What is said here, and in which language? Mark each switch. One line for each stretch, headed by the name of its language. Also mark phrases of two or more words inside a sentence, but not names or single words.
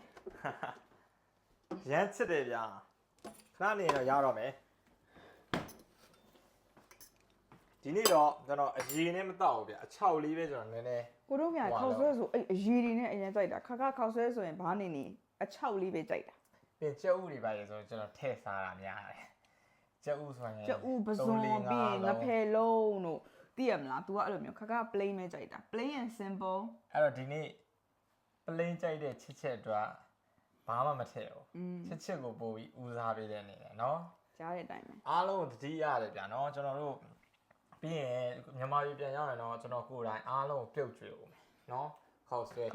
Burmese: ရမ်းချစ်တယ်ဗျာခဏနေတော့ရတော့မယ်ဒီနေ့တော့ကျွန်တော်အရေနဲ့မတောက်ဘူးဗျအချောက်လေးပဲကျွန်တော်နည်းနည်း ကိုတို့မြန်ခေါက်ဆွဲဆိုအဲ့အရီတွေနဲ့အရင်ကြိုက်တာခါခါခေါက်ဆွဲဆိုရင်ဘာနေနေအချောက်လေးပဲကြိုက်တာ ပြင်ကျုပ်ဥတွေပါလေဆိုတော့ကျွန်တော်ထည့်စားတာများတယ်ကျုပ်ဥဆိုရင် ကျဥပစုံပြီးရင်ငဖယ်လုံးတို့သိရမလား तू ကအဲ့လိုမျိုးခါခါ plain ပဲကြိုက်တာ
English: plain and simple
Burmese: အဲ့တော့ဒီနေ့ plain ကြိုက်တဲ့ချစ်ချက်အတွက်ဘာမှမထည့်ဘူးချစ်ချက်ကိုပို့ပြီးဦးစားပေးတဲ့အနေနဲ့เนาะ ကြားတဲ့အတိုင်းပဲ အားလုံးသတိရတယ်ဗျာเนาะကျွန်တော်တို့ပြီးရင်မြန်မာပြည်ပြန်ရောက်ရင်တော့ကျွန်တော်ကိုယ်တိုင်အားလုံးပြုတ်ကျွေးဦးမယ်เนาะခေါက်ဆွဲ